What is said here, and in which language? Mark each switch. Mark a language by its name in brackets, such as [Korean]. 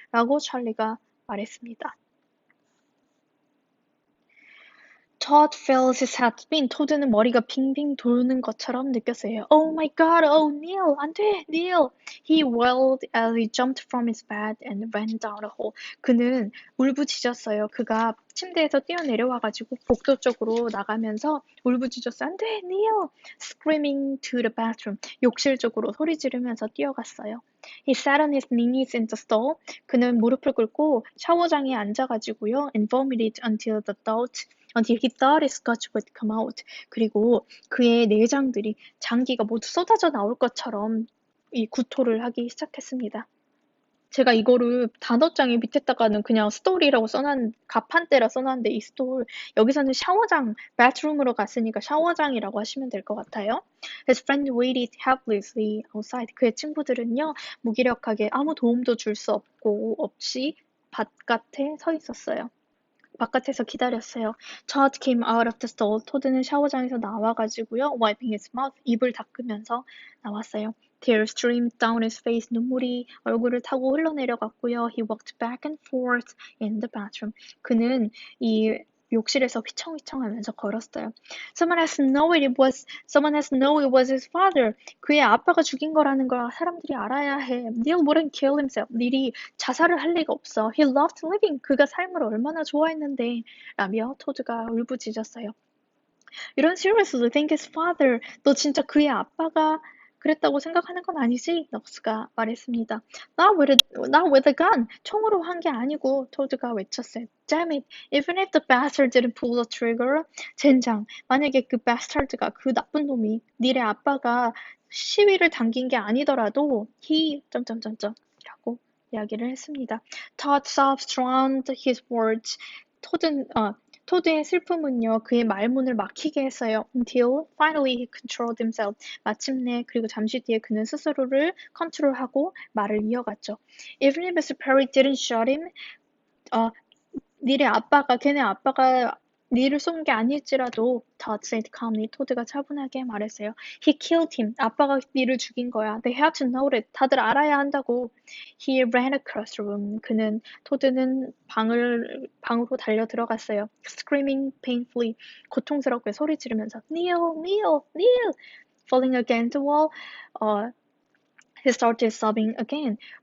[Korean] 라고 찰리가 말했습니다. [English] Todd felt his head spin. [Korean] 토드는 머리가 빙빙 도는 것처럼 느꼈어요. [English] Oh my god, oh Neil, [Korean] 안 돼, [English] Neil. He wailed as he jumped from his bed and ran down a hole. [Korean] 그는 울부짖었어요. 그가 침대에서 뛰어내려와가지고 복도 쪽으로 나가면서 울부짖었어요. 안 돼, Neil. [English] Screaming to the bathroom. [Korean] 욕실 쪽으로 소리 지르면서 뛰어갔어요. [English] He sat on his knees in the stall. [Korean] 그는 무릎을 꿇고 샤워장에 앉아가지고요. [English] And vomited until he thought his guts would come out. [Korean] 그리고 그의 내장들이 장기가 모두 쏟아져 나올 것처럼 이 구토를 하기 시작했습니다. 제가 이거를 단어장에 밑에다가는 그냥 스토리라고 가판대라 써놨는데 이 스토리 여기서는 샤워장, bathroom으로 갔으니까 샤워장이라고 하시면 될 것 같아요. [English] His friend waited helplessly outside. [Korean] 그의 친구들은요 무기력하게 아무 도움도 줄 수 없이 바깥에 서 있었어요. 바깥에서 기다렸어요. [English] Todd came out of the stall. [Korean] 토드는 샤워장에서 나와가지고요. [English] Wiping his mouth. [Korean] 입을 닦으면서 나왔어요. [English] Tears streamed down his face. [Korean] 눈물이 얼굴을 타고 흘러내려갔고요. [English] He walked back and forth in the bathroom. [Korean] 그는 이 욕실에서 휘청휘청하면서 걸었어요. [English] Someone has to know it was his father. [Korean] 그의 아빠가 죽인 거라는 걸 사람들이 알아야 해. [English] Neil wouldn't kill himself. [Korean] 닐이 자살을 할 리가 없어. [English] He loved living. [Korean] 그가 삶을 얼마나 좋아했는데. 라며 토드가 울부짖었어요. [English] You don't seriously think his father. [Korean] 너 진짜 그의 아빠가 그랬다고 생각하는 건 아니지? 넉스가 말했습니다. [English] Not with a gun. [Korean] 총으로 한 게 아니고 토드가 외쳤어요. [English] Damn it. Even if the bastard didn't pull the trigger. [Korean] 젠장. 만약에 그 bastard가 그 나쁜 놈이 닐의 아빠가 시위를 당긴 게 아니더라도 [English] he... [Korean] 라고 이야기를 했습니다. [English] Todd sobs drowned his words. [Korean] 토드의 슬픔은요, 그의 말문을 막히게 했어요. [English] Until finally he controlled himself. [Korean] 마침내 그리고 잠시 뒤에 그는 스스로를 컨트롤하고 말을 이어갔죠. [English] Even if Mr. Perry didn't shot him, [Korean] 어, 걔네 아빠가 니를 쏜 게 아닐지라도 [English] Todd said calmly. [Korean] 토드가 차분하게 말했어요. [English] He killed him. [Korean] 아빠가 니를 죽인 거야. [English] They had to know it. [Korean] 다들 알아야 한다고. [English] He ran across the room. [Korean] 토드는 방으로 달려 들어갔어요. [English] Screaming painfully. [Korean] 고통스럽게 소리 지르면서 Neil, Neil, Neil. [English] Falling against the wall. He started sobbing again.